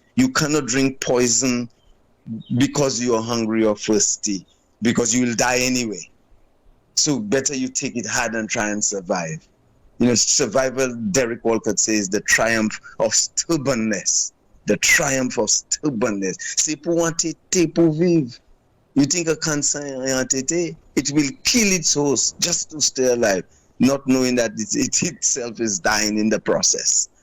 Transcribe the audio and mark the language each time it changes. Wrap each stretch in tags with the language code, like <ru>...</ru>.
<en>You cannot drink poison because you're hungry or thirsty, because you will die anyway. So better you take it hard and try and survive. You know, survival, Derek Walcott says, the triumph of stubbornness. The triumph of stubbornness.</en> <acf>C'est pour entêter, pour vivre.</acf> <en>You think a cancer is entêté, it will kill its host just to stay alive, not knowing that it itself is dying in the process.</en>